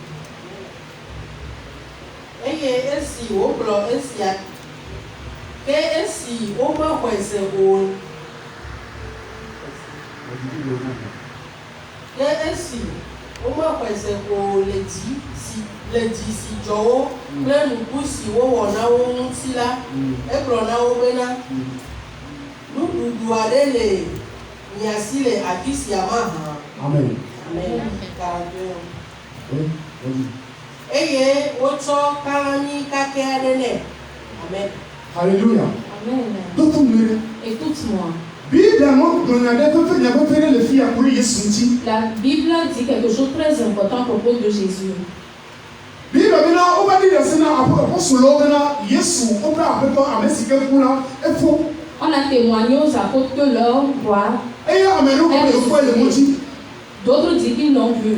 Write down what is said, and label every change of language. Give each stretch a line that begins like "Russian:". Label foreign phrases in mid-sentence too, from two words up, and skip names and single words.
Ewe: Eye esi wokplɔ esia ke esi womexɔe se o ke esi womexɔe se o le dzi si dzɔ wo kple nuku si wowɔ na wo ŋuti la, egblɔ na wo bena nuɖuɖu aɖe le mia si le afi sia mahã. Amen. Amen.
French: Oui.
Ewe: Eye wotsɔ kalami kakɛ aɖe nɛ. Amen.
French: Alléluia. Amen. Écoute-moi. La Bible dit quelque chose de très important à propos de Jésus. On a témoigné aux apôtres que leur roi d'autres disent qu'ils l'ont vu.